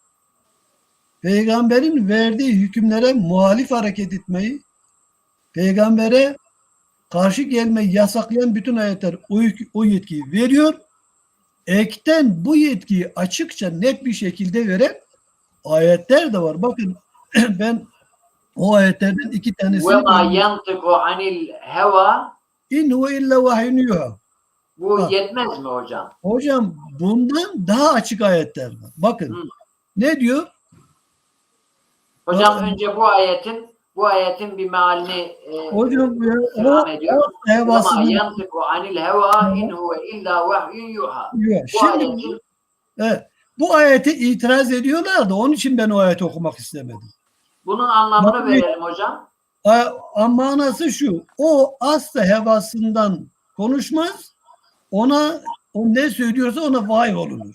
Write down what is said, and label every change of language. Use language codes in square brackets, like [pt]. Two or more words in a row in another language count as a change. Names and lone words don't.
[tr] Peygamberin verdiği hükümlere muhalif hareket etmeyi, peygambere karşı gelmeyi yasaklayan bütün ayetler o yetkiyi veriyor. Ekten bu yetkiyi açıkça net bir şekilde veren ayetler de var. Bakın ben o ayetlerden 2 tanesini [ar] وَمَا يَنْتِقُ عَنِ الْهَوَى إن هو إلا وحي يوحى. [tr] Bu yetmez mi hocam? Hocam bundan daha açık ayetler var. Bakın ne diyor? Hocam önce bu ayetin bir mealini Hocam istirham ediyor. hevasını [ar] وَمَا يَنْتِقُ عَنِ الْهَوَى اِنْ هُوَ اِلَّا وَحْيٌ يُوحَى. [tr] Şimdi bu ayete itiraz ediyorlar da onun için ben o ayeti okumak istemedim. Bunun anlamını verelim hocam. Manası şu. O asla hevasından konuşmaz. O ne söylüyorsa ona vahiy olunur.